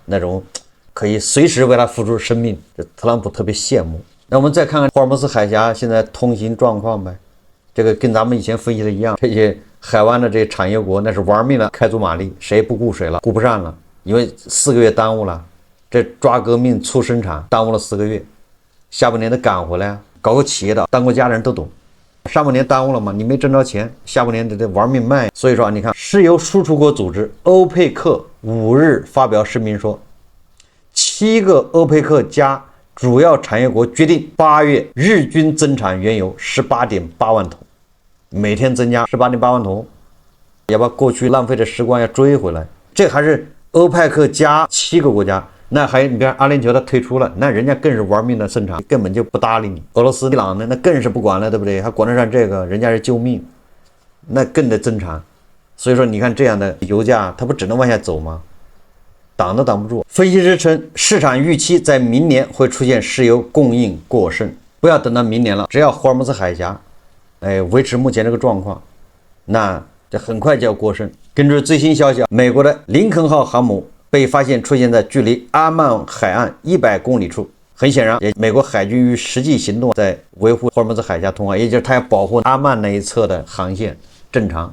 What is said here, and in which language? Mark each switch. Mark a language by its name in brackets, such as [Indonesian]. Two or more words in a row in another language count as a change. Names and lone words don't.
[Chinese] 那種可以隨時為他付出生命，這特朗普特別羨慕。那我們再看看霍爾木茲海峽現在通行狀況唄，這個跟咱們以前分析的一樣，這些海灣的這些產油國那是玩命了，開足馬力，誰也不顧誰了，顧不上了，因為4個月耽誤了，這抓革命促生產耽誤了4個月，下半年得趕回來，搞個企業的當過家的人都懂。上半年耽誤了嘛，你沒掙着錢，下半年得玩命賣。所以說你看，石油輸出國組織歐佩克5日發表声明說，7個歐佩克加主要產油國決定8月日均增產原油18.8萬桶，每天增加18.8萬桶，要把過去浪費的時光要追回來。這還是歐佩克加7個國家。那還你比如阿聯酋他退出了，那人家更是玩命的生產，根本就不搭理你。俄羅斯、伊朗呢，那更是不管了，对不对？還管得上這個？人家是救命，那更得增產。所以說，你看這樣的油價，它不只能往下走嗎？擋都擋不住。分析師稱，市場預期在明年會出現石油供應過剩，不要等到明年了，只要霍爾木茲海峽，維持目前這個狀況，那這很快就要過剩。根據最新消息，美國的林肯號航母被發現出現在距離阿曼海岸100公里處，很顯然，美國海軍與實際行動在維護霍爾木茲海峽通航，也就是他要保護阿曼那一側的航線正常。